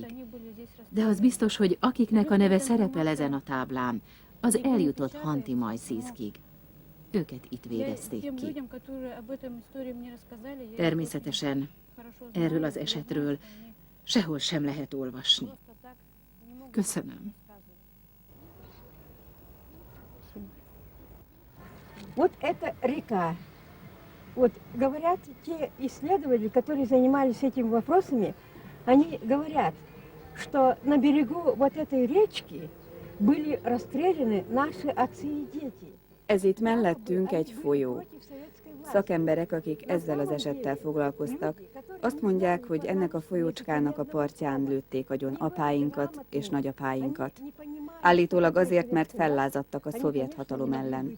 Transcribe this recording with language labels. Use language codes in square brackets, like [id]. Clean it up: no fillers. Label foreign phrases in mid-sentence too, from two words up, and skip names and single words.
[hu] De az biztos, hogy akiknek a neve szerepel ezen a táblán, az eljutott Hanti-Majszijszkig. Őket itt végezték ki. Természetesen erről az esetről sehol sem lehet olvasni. Köszönöm. [ru] Вот это река. Вот говорят те исследователи, которые занимались этими вопросами, они говорят, что на берегу вот этой речки были расстреляны наши отцы и дети. [hu] Ez itt mellettünk egy folyó. Szakemberek, akik ezzel az esettel foglalkoztak, azt mondják, hogy ennek a folyócskának a partján lőtték agyon apáinkat és nagyapáinkat. Állítólag azért, mert fellázadtak a szovjet hatalom ellen.